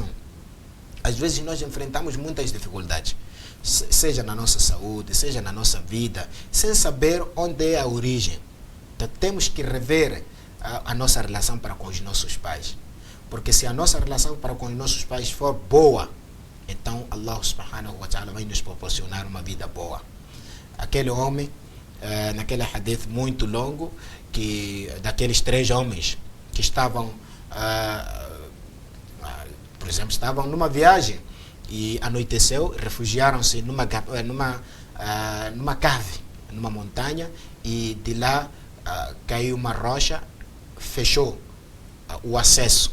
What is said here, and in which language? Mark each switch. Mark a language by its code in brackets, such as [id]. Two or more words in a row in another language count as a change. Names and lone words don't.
[pt] Às vezes nós enfrentamos muitas dificuldades, seja na nossa saúde, seja na nossa vida, sem saber onde é a origem. Então temos que rever a nossa relação para com os nossos pais. Porque se a nossa relação para com os nossos pais for boa, então [ar] الله سبحانه وتعالى [pt] vai nos proporcionar uma vida boa. Aquele homem, naquele hadith muito longo, daqueles 3 homens que estavam, por exemplo, estavam numa viagem e anoiteceu, refugiaram-se numa cave, numa montanha, e de lá caiu uma rocha, fechou o acesso.